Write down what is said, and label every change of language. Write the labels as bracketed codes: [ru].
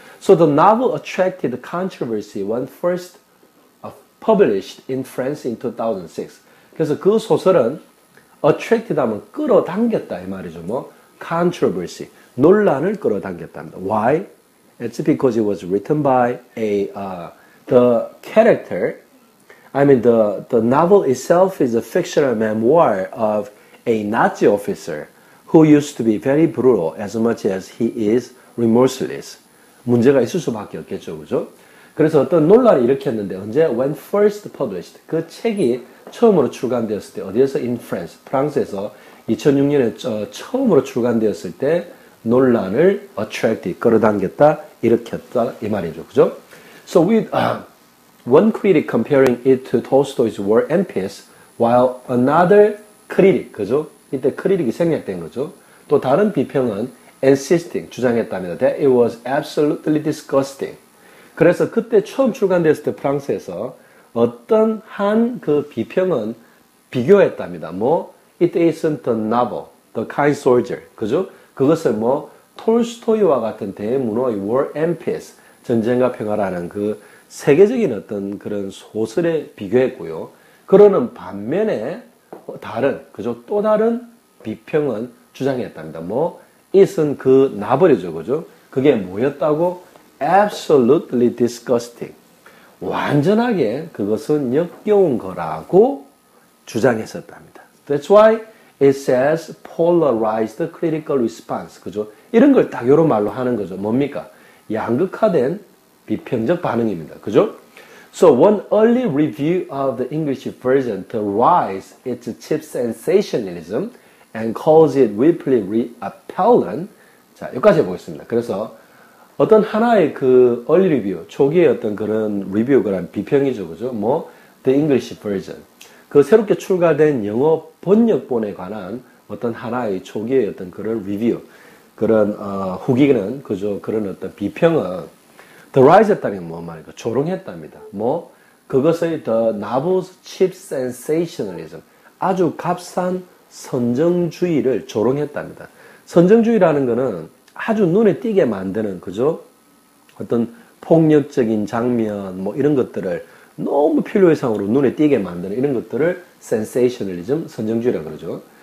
[en] So the novel attracted controversy when first published in France in 2006. [ko] 그래서 그 소설은 attracted 하면 끌어당겼다 이 말이죠. 뭐 controversy, 논란을 끌어당겼답니다. [en] Why? It's because it was written by the character. I mean, the novel itself is a fictional memoir of a Nazi officer who used to be very brutal as much as he is remorseless. [ko] 문제가 있을 수밖에 없겠죠, 그죠? 그래서 어떤 논란을 일으켰는데 언제? [en] When first published. [ko] 그 책이 처음으로 출간되었을 때 어디에서? [en] In France, [ko] 프랑스에서 2006년에 처음으로 출간되었을 때 논란을 attract, 끌어당겼다, 일으켰다 이 말이죠, 그죠? [en] So with one critic comparing it to Tolstoy's War and Peace, while another critic, [ko] 그죠? 이때 크리틱이 생략된 거죠. 또 다른 비평은 insisting, 주장했답니다. [en] That it was absolutely disgusting. [ko] 그래서 그때 처음 출간됐을 때 프랑스에서 어떤 한 그 비평은 비교했답니다. 뭐, [en] it isn't the novel, the kind soldier. [ko] 그죠? 그것을 뭐, 톨스토이와 같은 대문호의 War and Peace, 전쟁과 평화라는 그 세계적인 어떤 그런 소설에 비교했고요. 그러는 반면에 다른, 그죠? 또 다른 비평은 주장했답니다. 뭐, it은 그 나버리죠, 그죠? 그게 뭐였다고? [en] Absolutely disgusting. [ko] 완전하게 그것은 역겨운 거라고 주장했었답니다. [en] That's why it says polarized critical response. [ko] 그죠? 이런 걸 딱 이런 말로 하는 거죠. 뭡니까? 양극화된 비평적 반응입니다. 그죠? [en] So one early review of the English version derised its cheap sensationalism and calls it deeply repellent. [ko] 자, 여기까지 해보겠습니다. 그래서 어떤 하나의 그 [en] early review, [ko] 초기의 어떤 그런 리뷰, 그런 비평이죠, 그죠? [en] 뭐, the English version. [ko] 그 새롭게 출간된 영어 번역본에 관한 어떤 하나의 초기의 어떤 그런 리뷰, 그런, 후기는, 그죠? 그런 어떤 비평은, derise 했다면 뭐 말이까? 조롱했답니다. [en] 뭐, [ko] 그것의 [en] the novel's cheap sensationalism. [ko] 아주 값싼 선정주의를 조롱했답니다. 선정주의라는 거는 아주 눈에 띄게 만드는, 그죠? 어떤 폭력적인 장면, 뭐 이런 것들을 너무 필요 이상으로 눈에 띄게 만드는 이런 것들을 sensationalism, 선정주의라고 그러죠.